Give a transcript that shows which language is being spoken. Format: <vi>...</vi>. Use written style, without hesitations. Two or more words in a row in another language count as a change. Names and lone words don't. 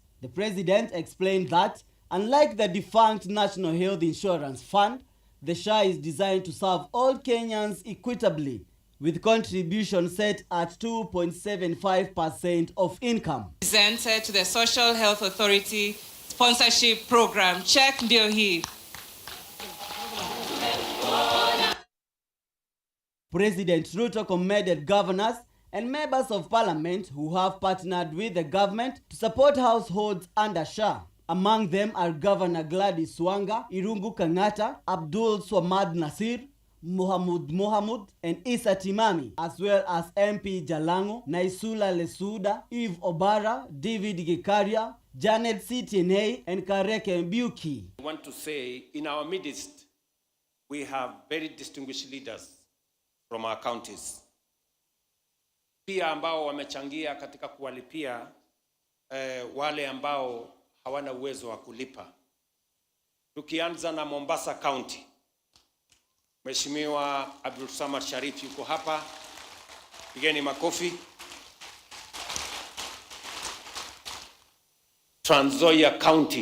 <en>The president explained that, unlike the defunct National Health Insurance Fund, the SHA is designed to serve all Kenyans equitably, with contributions set at 2.75% of income. Presented to the Social Health Authority sponsorship program.</en> <sw>Check ndio hii.</sw> <en>President Ruto commended governors and members of parliament who have partnered with the government to support households under SHA. Among them are Governor Gladys Wanga, Irungu Kangata, Abdul Swamad Nasir, Mohamud and Isa Timami, as well as MP Jalango, Naisula Lesuda, Eve Obara, David Gikaria, Janet Citienei, and Kareke Mbuki. I want to say, in our midst, we have very distinguished leaders from our counties.</en> <sw>Pia ambao wamechangia katika kuwalipia wale ambao hawana uwezo wa kulipa. Tukianza na Mombasa County. Mheshimiwa Abdul Samad Sharif yuko hapa. Pigeni makofi. Trans Nzoia County.</sw>